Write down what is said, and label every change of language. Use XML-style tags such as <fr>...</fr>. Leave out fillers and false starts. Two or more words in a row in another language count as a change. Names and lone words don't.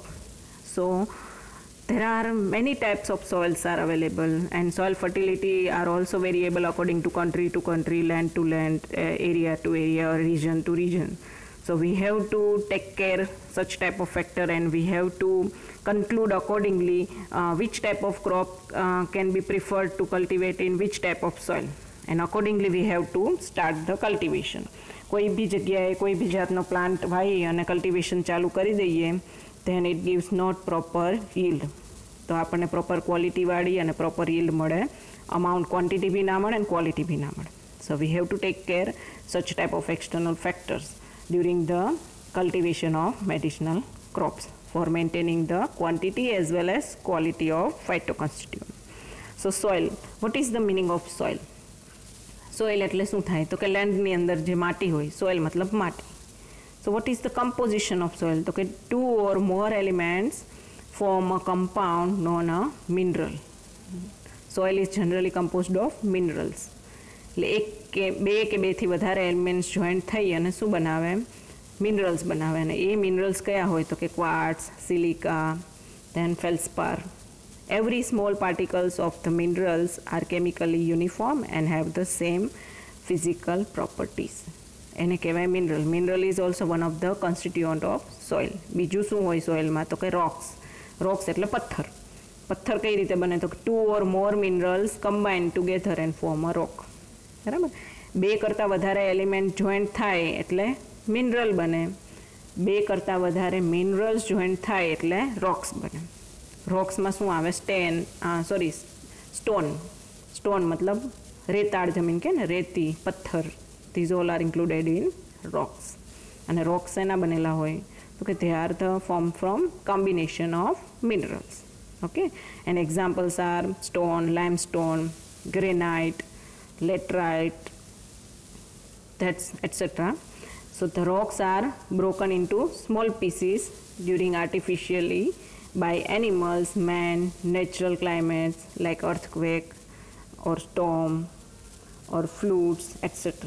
<en>So there are many types of soils are available, and soil fertility are also variable according to country, land to land, area to area, or region to region. So we have to take care such type of factor, and we have to conclude accordingly which type of crop can be preferred to cultivate in which type of soil, and accordingly we have to start the cultivation.</en> <gu>કોઈ બી જગ્યાએ કોઈ બી જાતનો પ્લાન્ટ વાવી અને કલ્ટિવેશન ચાલુ કરી દઈએ,</gu> <en>then it gives not proper yield.</en> <gu>તો આપણને પ્રોપર ક્વોલિટીવાળી અને</gu> <en>proper yield</en> <gu>મળે,</gu> <en>amount quantity</en> <gu>બી ના મળે અને ક્વોલિટી બી ના મળે.</gu> <en>So we have to take care such type of external factors during the cultivation of medicinal crops for maintaining the quantity as well as quality of phytoconstituent. So soil, what is the meaning of soil?</en> <gu>સોઇલ એટલે શું થાય તો કે લેન્ડની અંદર જે માટી હોય, સોઇલ મતલબ માટી.</gu> <en>so what is the composition of soil?</en> <gu>તો કે</gu> <en>2 or more elements form a compound known a mineral. Soil is generally composed of minerals.</en> <gu>એટલે બે કે બેથી વધારે એલિમેન્ટ્સ જોઈન્ટ થઈ અને શું બનાવે? મિનરલ્સ બનાવે. અને એ મિનરલ્સ કયા હોય તો કે ક્વાર્ટઝ, સિલિકા,</gu> <en>then feldspar. Every small particles of the minerals are chemically uniform and have the same physical properties.</en> <gu>એને કહેવાય મિનરલ.</gu> <en>mineral is also one of the constituent of soil.</en> <gu>બીજું શું હોય સોઇલમાં તો કે રોક્સ. રોક્સ એટલે પથ્થર. પથ્થર કઈ રીતે બને તો</gu> <en>2 or more minerals combine together and form a rock.</en> <gu>બરાબર? બે કરતાં વધારે એલિમેન્ટ જોઈન્ટ થાય એટલે મિનરલ બને. બે કરતાં વધારે મિનરલ્સ જોઈન્ટ થાય એટલે રોક્સ બને. રોક્સમાં શું આવે? સ્ટોન મતલબ રેતાળ જમીન કે ને, રેતી, પથ્થર.</gu> <en>these all are included in rocks.</en> <gu>અને રોક્સ એના બનેલા હોય તો કે</gu> <en>they are the formed from combination of minerals. Okay, and examples are stone, limestone, granite, laterite, that's etc. So the rocks are broken into small pieces during artificially by animals, man, natural climates like earthquake or storm or floods, etc.</en>